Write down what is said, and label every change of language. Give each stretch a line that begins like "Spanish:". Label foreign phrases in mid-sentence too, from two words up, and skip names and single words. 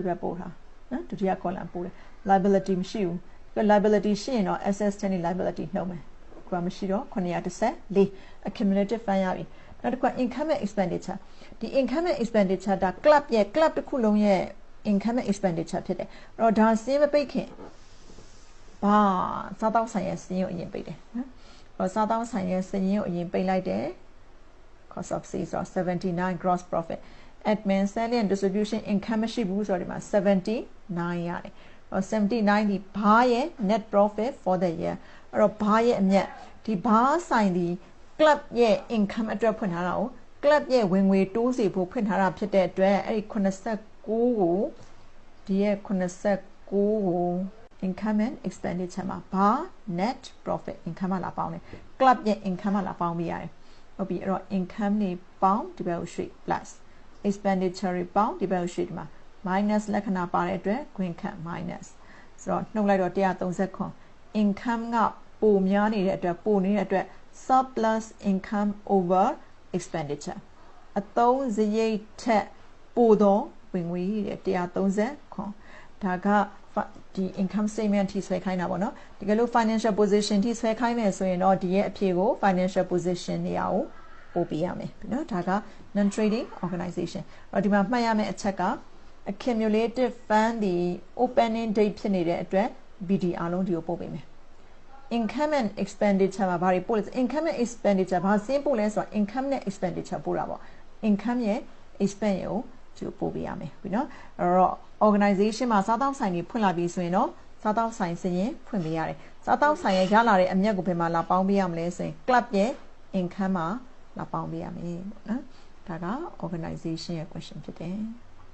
Burmese: ဘက်ပို့ထားနော်ဒုတိယ column ပို့တယ် liability မရှိဘူး liability ရှိရင်တော့ assets နဲ့ liability နှုတ်မယ်ခုက မရှိတော့914
English: accumulative fund
Burmese: ရပြီနောက်တစ်ခု
English: income and expenditure
Burmese: ဒီ
English: income and expenditure
Burmese: ဒါ club တစ်ခုလုံးရဲ့
English: income and expenditure
Burmese: ဖြစ်တယ်အဲ့တော့ဒါစင်းမပိတ်ခင်ဘာစားတောက်ဆိုင်ရဲ့စင်းကိုအရင်ပိတ်တယ်နော်စားတောက်ဆိုင်ရဲ့စင်းကိုအရင်ပိတ်လိုက်တယ်
English: cost of sales
Burmese: ဆို79
English: gross profit admin selling and distribution income
Burmese: မရှိဘူးဆိုတော့ဒီမှာ79ရတယ် 79ဒီဘားရဲ့
English: net profit for the year
Burmese: အဲ့တော့ဘားရဲ့အမြတ်ဒီဘားဆိုင်ဒီ club ရဲ့ income အတွက်ဖွင့်ထားတာကို club ရဲ့ဝင်ငွေတိုးစေဖို့ဖွင့်ထားတာဖြစ်တဲ့အတွက်အဲ့ဒီ89ကိုဒီရဲ့89ကို
English: income and expenditure
Burmese: မှာဘာ
English: net profit income
Burmese: မှာလာပေါင်းတယ် club ရဲ့ income မှာလာပေါင်း ပြရတယ်ဟုတ်ပြီအဲ့တော့ income နေပေါင်းဒီဘက်ကိုရွှေ့ plus expenditure တွေပေါင်းဒီဘက်ကိုရွှေ့ဒီမှာ minus လက္ခဏာပါတဲ့အတွက်
English: green cut minus
Burmese: ဆိုတော့နှုတ်လိုက်တော့139 income ကပိုများနေတဲ့အတွက်ပိုနေတဲ့အတွက်
English: surplus income over
Burmese: expenditure အသုံးစရိတ်ထက်ပိုသောဝင်ငွေတဲ့139ဒါကဒီ
English: income statement
Burmese: ထိဆွဲခိုင်းတာပေါ့နော်တကယ်လို့
English: financial position
Burmese: ထိဆွဲခိုင်းမယ်ဆိုရင်တော့ဒီရဲ့ အဖြေကို
English: financial position
Burmese: နေရာကိုပို့ပေးရမယ်နော်ဒါက
English: non trading organization
Burmese: အဲ့တော့ဒီမှာမှတ်ရမယ့်အချက်က
English: accumulated fund
Burmese: ဒီ
English: opening date
Burmese: ဖြစ်နေတဲ့အတွက် BD အားလုံးဒီကိုပို့ပေးမယ်
English: income and expenditure
Burmese: မှာဘာတွေပို့လဲ
English: income and expenditure
Burmese: ဘာစင်းပို့လဲဆိုတော့ income နဲ့ expenditure ပို့တာပေါ့ income ရဲ့ expense ကိုဒီကိုပို့ပေးရမယ်ပြီနော်အဲ့တော့ organization မှာစားတောက်ဆိုင်တွေဖွင့်လာပြီဆိုရင်တော့စားတောက်ဆိုင်စရင်ဖွင့်ပေးရတယ်စားတောက်ဆိုင်ရဲ့ရလာတဲ့အမြတ်ကိုဘယ်မှာလာပေါင်းပေးရမလဲဆိုရင် club ရဲ့ income မှာလာပေါင်းပေးရမယ်ပေါ့နော်ဒါက organization ရဲ့ question ဖြစ်တယ်